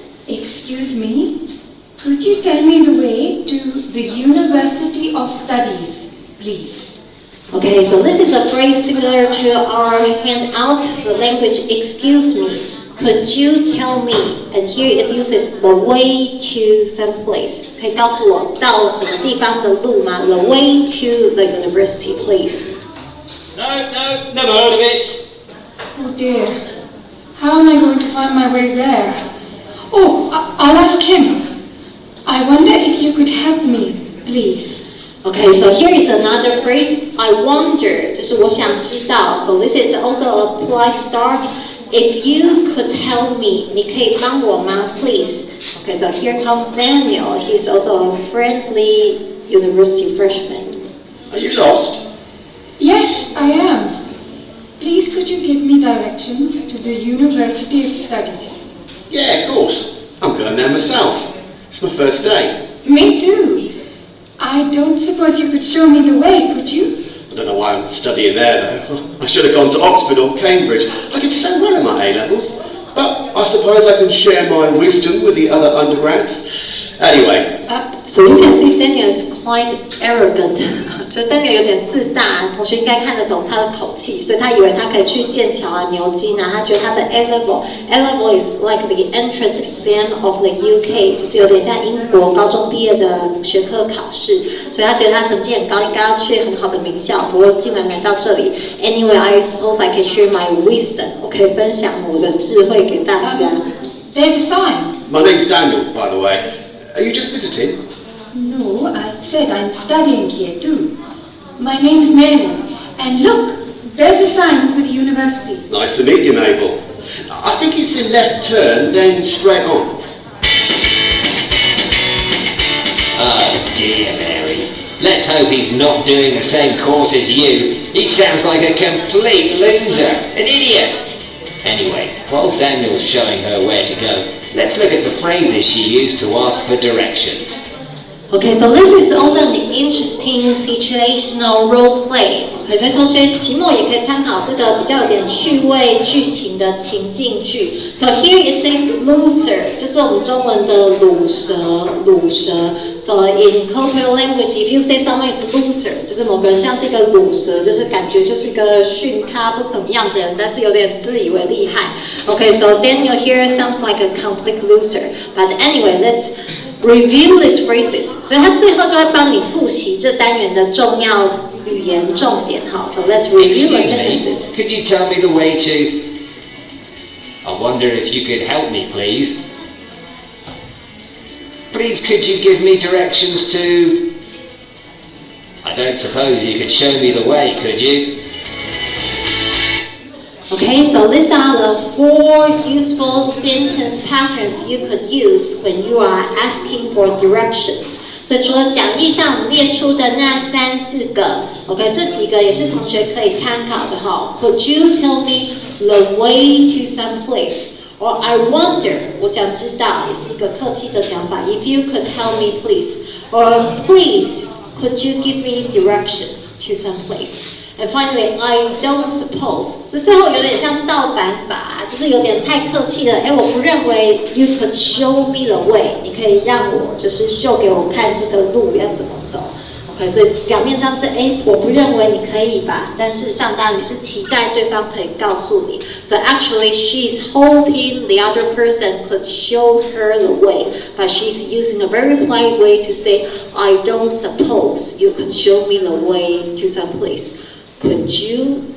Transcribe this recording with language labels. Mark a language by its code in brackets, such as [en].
[en] Excuse me, could you tell me the way to the University of Studies, please? Okay, so this is a phrase similar to our handout, the language excuse me. Could you tell me? And here it uses the way to some place. [zh] 可以告诉我到什么地方的路吗？ [en] The way to the university, please. No, never heard of it. Oh dear, how am I going to find my way there? Oh, I'll ask him. I wonder if you could help me, please. Okay, so here is another phrase. I wonder, [zh] 就是我想知道. [en] So this is also a polite start. If you could help me, [zh] 你可以帮我吗 [en] please? Okay, so here comes Daniel. He's also a friendly university freshman. Are you lost? Yes, I am. Please could you give me directions to the University of Studies? Yeah, of course. I'm going there myself. It's my first day. Me too. I don't suppose you could show me the way, could you? I don't know why I'm studying there though. I should have gone to Oxford or Cambridge. I did so well in my A-levels. But I suppose I can share my wisdom with the other undergrads. Anyway. So you can see Daniel is quite arrogant. [zh] 就 Daniel 有点自大，同学应该看得懂他的口气，所以他以为他可以去剑桥啊、牛津啊，他觉得他的 [en] A-level is like the entrance exam of the UK， [zh] 就是有点像英国高中毕业的学科考试，所以他觉得他成绩很高，应该要去很好的名校，不过竟然来到这里。 [en] Anyway, I suppose I can share my wisdom， [zh] 我可以分享我的智慧给大家。 [en] There's a sign. My name's Daniel, by the way. Are you just visiting? No, I said I'm studying here too. My name's Mary, and look, there's a sign for the university. Nice to meet you, Mabel. I think it's a left turn, then straight on. Oh dear, Mary. Let's hope he's not doing the same course as you. He sounds like a complete loser, an idiot. Anyway, while Daniel's showing her where to go, let's look at the phrases she used to ask for directions. Okay, so this is also an interesting situational role play. [zh] Okay, 所以同学期末也可以参考这个比较有点趣味剧情的情境剧。 [en] So here it says loser， [zh] 就是我们中文的鲁蛇。 [en] So in colloquial language, if you say someone is loser， [zh] 就是某个人像是一个鲁蛇，就是感觉就是一个训咖不怎么样的人，但是有点自以为厉害。 [en] Okay, so Daniel here sounds like a complete loser. But anyway, let's review these phrases. [zh] 所以他最后就会帮你复习这单元的重要语言重点。好 [en] ，So let's review the sentences. Could you tell me the way to? I wonder if you could help me, please. Please, could you give me directions to? I don't suppose you could show me the way, could you? Okay, so these are the 4 useful sentence patterns you could use when you are asking for directions. [zh] 所以除了讲义上我们列出的那3、4个 ，OK， 这几个也是同学可以参考的哈。 [en] Could you tell me the way to some place？Or I wonder， [zh] 我想知道， [en] 也是一个客气的讲法。 If you could help me, please，or please, could you give me directions to some place？And finally, I don't suppose， [zh] 所以最后有点像倒反法，就是有点太客气了。我不认为 [en] you could show me the way， [zh] 你可以让我就是秀给我看这个路要怎么走。 OK， 所以表面上是我不认为你可以吧，但事实上当然你是期待对方可以告诉你。 [en] So actually, she's hoping the other person could show her the way, but she's using a very polite way to say, I don't suppose you could show me the way to some place.Could you?